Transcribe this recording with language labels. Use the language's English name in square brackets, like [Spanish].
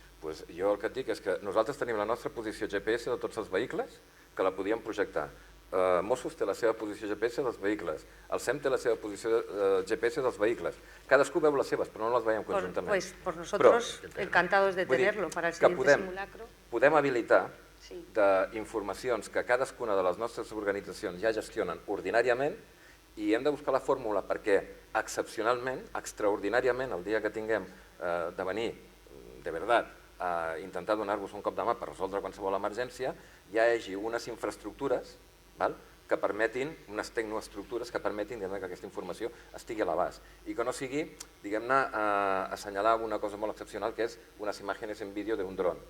[Catalan] Pues jo el que et dic és que nosaltres tenim la nostra posició GPS de tots els vehicles que la podíem projectar, Mossos té la seva posició GPS dels vehicles, el SEM té la seva posició GPS dels vehicles. Cadascú veu les seves, però no les veiem conjuntament. [Spanish] Pues por nosotros encantados de tenerlo para el siguiente simulacro. [Catalan] Podem habilitar d'informacions que cadascuna de les nostres organitzacions ja gestionen ordinàriament i hem de buscar la fórmula perquè excepcionalment, extraordinàriament, el dia que tinguem de venir, de veritat, a intentar donar-vos un cop de mà per resoldre qualsevol emergència, hi hagi unes infraestructures que permetin, unes tecnoestructures que permetin que aquesta informació estigui a l'abast i que no sigui, diguem-ne, assenyalar una cosa molt excepcional que és unes imatges en vídeo d'un dron.